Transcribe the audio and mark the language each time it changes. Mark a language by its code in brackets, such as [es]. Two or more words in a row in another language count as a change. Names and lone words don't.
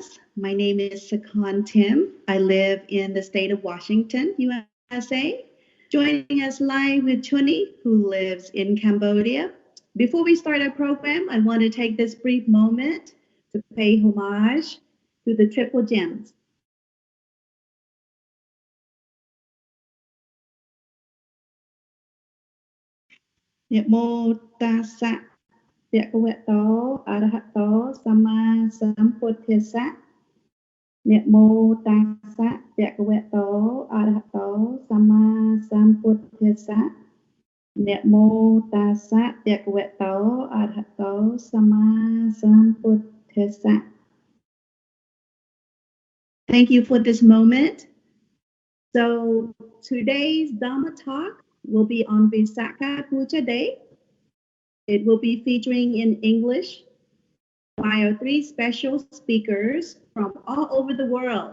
[en] My name is Sakon Tim. I live in the state of Washington, USA. Joining us live with Chuni, who lives in Cambodia. Before we start our program, I want to take this brief moment to pay homage to the triple gems. [pi] Namo tassa. ភគវតោអរហតោសម្មាសម្ពុទ្ធស្សៈនមោតាស្សៈភគវតោអរហតោសម្មាសម្ពុទ្ធស្សៈនមោតាស្សៈភគវតោអរហតោសម្មាសម្ពុទ្ធស្សៈ [en] Thank you for this moment. So today's Dhamma talk will be on Vesak Day. It will be featuring in English by our three special speakers from all over the world.